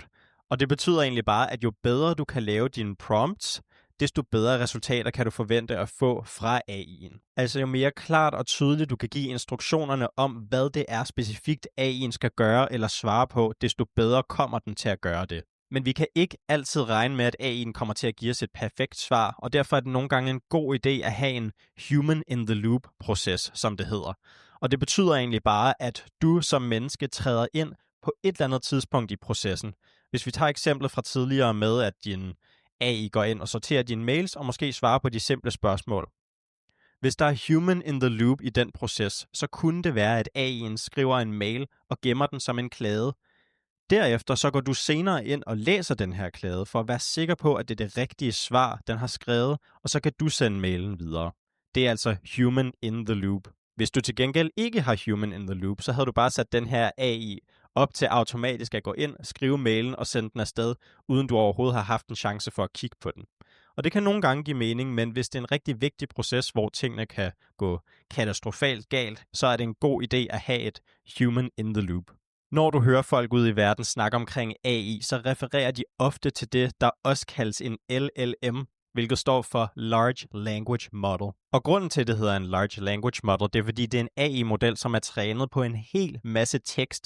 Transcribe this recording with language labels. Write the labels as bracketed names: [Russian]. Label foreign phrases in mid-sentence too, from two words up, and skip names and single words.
[Danish] Og det betyder egentlig bare, at jo bedre du kan lave dine prompts, desto bedre resultater kan du forvente at få fra AI'en. Altså jo mere klart og tydeligt du kan give instruktionerne om, hvad det er specifikt AI'en skal gøre eller svare på, desto bedre kommer den til at gøre det. Men vi kan ikke altid regne med, at AI'en kommer til at give os et perfekt svar, og derfor er det nogle gange en god idé at have en [English] human-in-the-loop- [Danish] proces, som det hedder. Og det betyder egentlig bare, at du som menneske træder ind på et eller andet tidspunkt i processen. Hvis vi tager eksemplet fra tidligere med, at din AI går ind og sorterer dine mails og måske svarer på de simple spørgsmål. Hvis der er [English] human in the loop [Danish] i den proces, så kunne det være, at AI'en skriver en mail og gemmer den som en klade. Derefter så går du senere ind og læser den her klade for at være sikker på, at det er det rigtige svar, den har skrevet, og så kan du sende mailen videre. Det er altså [English] human in the loop. [Danish] Hvis du til gengæld ikke har [English] human in the loop, [Danish] så havde du bare sat den her AI op til automatisk at gå ind, skrive mailen og sende den afsted, uden du overhovedet har haft en chance for at kigge på den. Og det kan nogle gange give mening, men hvis det er en rigtig vigtig proces, hvor tingene kan gå katastrofalt galt, så er det en god idé at have et [English] human in the loop. [Danish] Når du hører folk ude i verden snakke omkring AI, så refererer de ofte til det, der også kaldes en LLM, hvilket står for [English] Large Language Model. [Danish] Og grunden til, at det hedder en [English] Large Language Model, [Danish] det er fordi, det er en AI-model, som er trænet på en hel masse tekst.